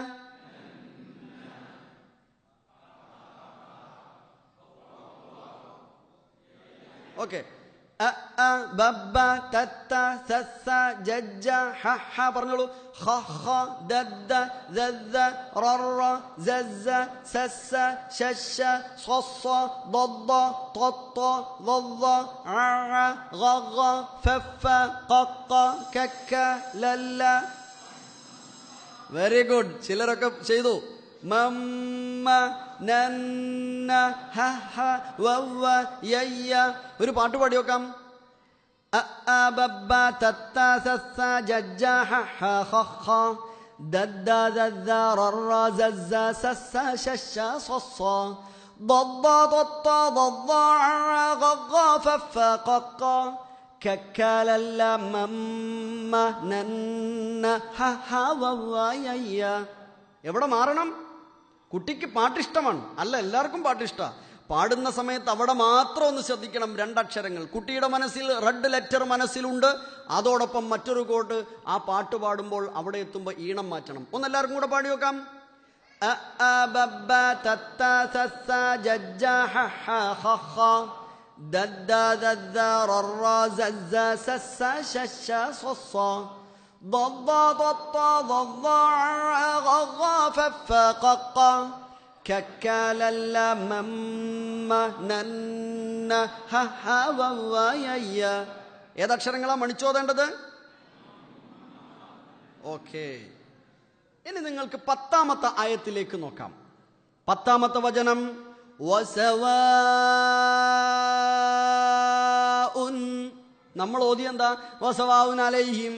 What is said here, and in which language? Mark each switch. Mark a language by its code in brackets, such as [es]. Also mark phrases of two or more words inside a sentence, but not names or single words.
[ml] ഓക്കെ. ബബ്ബ തത്ത സസ്സ ജജ്ജ ഹ ഹ. പറഞ്ഞോളൂ. ഖ ഖ ദദ്ദ ദദ്ദ ററ സസ്സ സസ്സ ശശ സ്വസ്സ ضض طط ضض ع غغ فف قق كك ലല്ല. [en] very good. [ml] ചിലരൊക്കെ ചെയ്തു. മമ്മ നന്ന ഹ ഹ വവ്വ യയ്യ. ഒരു പാട്ട് പാടി നോക്കാം. ബബ്ബ തത്ത സസ്സ ജജ്ജ ഹ ഹ ഖ ഖ ദദ്ദ ദദ്ദ ററ സസ്സ സസ്സ ശശ സ്വസ്സ ضض طط ضض ع غغ فف قق كك لل مم نن ح ح وو ي. എവിടെ മാറണം? കുട്ടിക്ക് പാട്ടിഷ്ടമാണ്, അല്ല എല്ലാവർക്കും പാട്ടിഷ്ടമാണ്. പാടുന്ന സമയത്ത് അവിടെ മാത്രം ഒന്ന് ശ്രദ്ധിക്കണം. രണ്ടക്ഷരങ്ങൾ കുട്ടിയുടെ മനസ്സിൽ [en] red letter [ml] മനസ്സിലുണ്ട്. അതോടൊപ്പം മറ്റൊരു കോട്ട് ആ പാട്ട് പാടുമ്പോൾ അവിടെ എത്തുമ്പോൾ ഈണം മാറ്റണം. ഒന്നെല്ലാവർക്കും കൂടെ പാടി നോക്കാം. ബബ്ബ തത്ത സസ്സ ജജ്ജ ഹ ഹ ഖ ഖ ദദ്ദ ദദ്ദ ററ സസ്സ സസ്സ ശശ സ്വസ്സ ضض طط ضض غغ فف قق كك لل مم نن ح ح وو ي. ഏതക്ഷരങ്ങളാ മണിച്ചോതേണ്ടത്? ഓക്കെ. ഇനി നിങ്ങൾക്ക് 10ാമത്തെ ആയത്തിലേക്ക് നോക്കാം. 10ാമത്തെ വചനം. വസവാഉൻ. നമ്മൾ ഓതി എന്താ? [ar] وسواء عليهم.